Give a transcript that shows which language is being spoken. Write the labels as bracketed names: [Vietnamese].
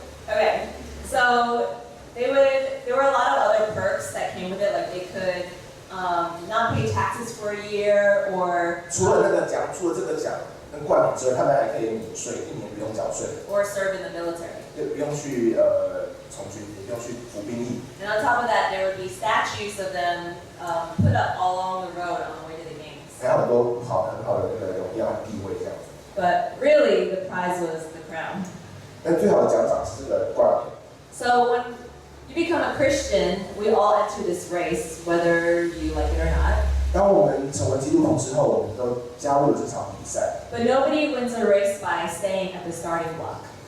[English] Okay, so there were a lot of other perks that came with it, like they could not pay taxes for a year, or [Chinese] 除了这个奖跟冠冕之外，他们还可以免税，1年不用缴税， [English] or serve in the military. [Chinese] 也不用去从军，也不用去服兵役。 [English] And on top of that, there would be statues of them put up all along the road on the way to the games. [Chinese] 还有很多很好的那个荣耀和地位这样子。 [English] But really, the prize was the crown. [Chinese] 但最好的奖赏是这个冠冕。 [English] So when you become a Christian, we all enter this race, whether you like it or not. [Chinese] 当我们成为基督徒之后，我们都加入了这场比赛。 [English] But nobody wins a race by staying at the starting block.